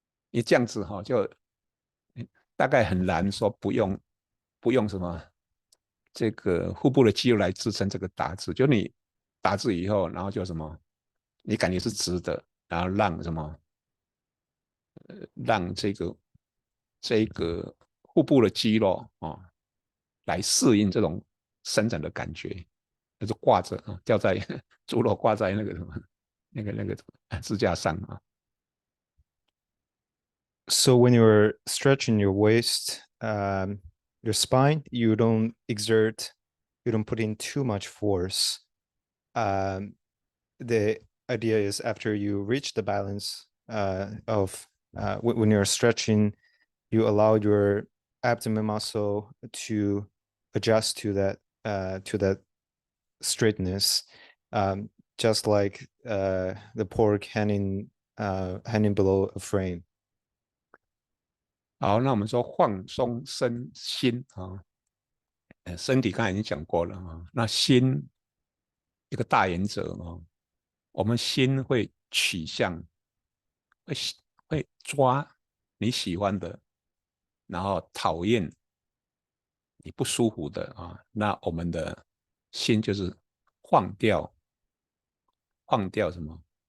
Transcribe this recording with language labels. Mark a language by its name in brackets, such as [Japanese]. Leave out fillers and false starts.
[Chinese] 你这样子就大概很难说不用什么这个腹部的肌肉来支撑这个打直，就你打直以后，然后就什么，你感觉是直的，然后让什么，让这个腹部的肌肉来适应这种伸展的感觉，就是挂着吊在猪肉挂在那个什么那个支架上啊。 [English] So when you're stretching your waist, your spine, you don't put in too much force. The idea is after you reach the balance of when you're stretching, you allow your abdomen muscle to adjust to that straightness, just like the pork hanging below a frame. [Chinese] 好，那我们说放松身心啊，身体刚才已经讲过了啊，那心一个大原则啊，我们心会取向，会抓你喜欢的，然后讨厌你不舒服的啊，那我们的心就是放掉什么？